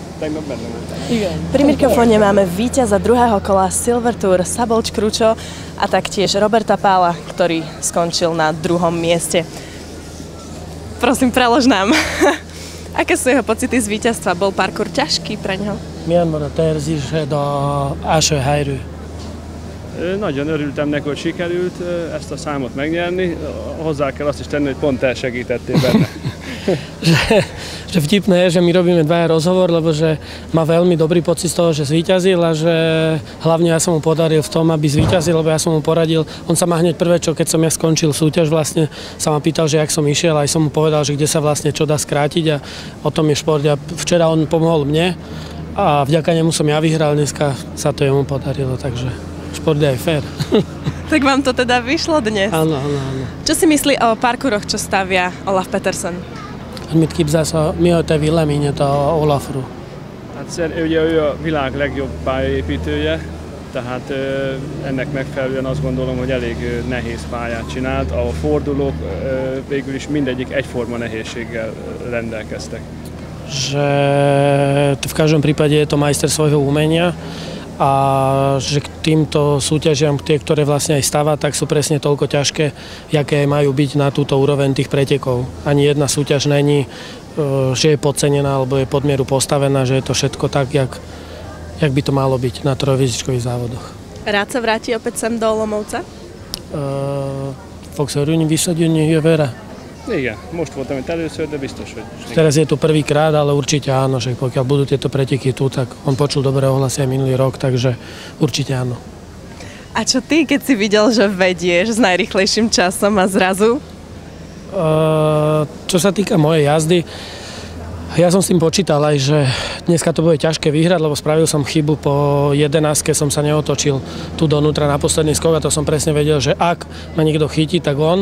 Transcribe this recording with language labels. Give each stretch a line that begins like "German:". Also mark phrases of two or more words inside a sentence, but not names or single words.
Hungarian: tegnap benne voltam. Igen.
Slovak: Pri mikrofóne máme víťaza druhého kola Silver Tour Szabolcs Kručo a taktiež Roberta Pála, ktorý skončil na druhom mieste. Prosím, prelož nám. Aké sú jeho pocity z víťazstva? Bol parkour ťažký pre neho?
Hungarian: Milyen volt a érzésed az első helyről? Nagyon örültem neki, hogy sikerült ezt a számot megnyerni. Hozzá kell azt is tenni, hogy pont te segítettél benne.
Slovak: že vtipné je, že my robíme dvaja rozhovor, lebo že má veľmi dobrý pocit z toho, že zvíťazil a že hlavne ja som mu podaril v tom, aby zvíťazil, lebo ja som mu poradil. On sa ma hneď prvé, čo keď som ja skončil súťaž, vlastne sa ma pýtal, že jak som išiel, aj som mu povedal, že kde sa vlastne čo dá skrátiť a o tom je šport. A včera on pomohol mne a vďaka nemu som ja vyhral, dneska sa to jemu podarilo, takže šport je aj fér. Tak vám to teda vyšlo dnes? Áno. Čo si myslí o parkouroch, čo stavia Olaf Petersen?
Hungarian: Mit képzelsz mi a te véleményed a Olafról? Hát ugye ő a világ legjobb pályaépítője, tehát ennek megfelelően azt gondolom, hogy elég nehéz pályát csinált. A fordulók végül is mindegyik egyforma nehézséggel rendelkeztek.
Slovak: Že v každom prípade je to majster svojho umenia a že k týmto súťažiam, tie, ktoré vlastne aj stáva, tak sú presne toľko ťažké, jaké majú byť na túto úroveň tých pretekov. Ani jedna súťaž není, že je podcenená alebo je pod mieru postavená, že je to všetko tak, jak by to malo byť na trojhviezdičkových závodoch. Rád sa vráti opäť sem do Olomouca?
Hungarian: Fog örülni visszajönni jövőre? Igen, most voltam itt először, de biztos, hogy...
Slovak: Teraz je tu prvýkrát, ale určite áno, že pokiaľ budú tieto preteky tu, tak on počul dobré ohlasy aj minulý rok, takže určite áno. A čo ty, keď si videl, že vedieš s najrýchlejším časom a zrazu? Čo sa týka mojej jazdy, ja som s tým počítal aj, že dneska to bude ťažké vyhrať, lebo spravil som chybu po 11-ke, som sa neotočil tu donútra na posledný skok a to som presne vedel, že ak ma niekto chytí, tak on.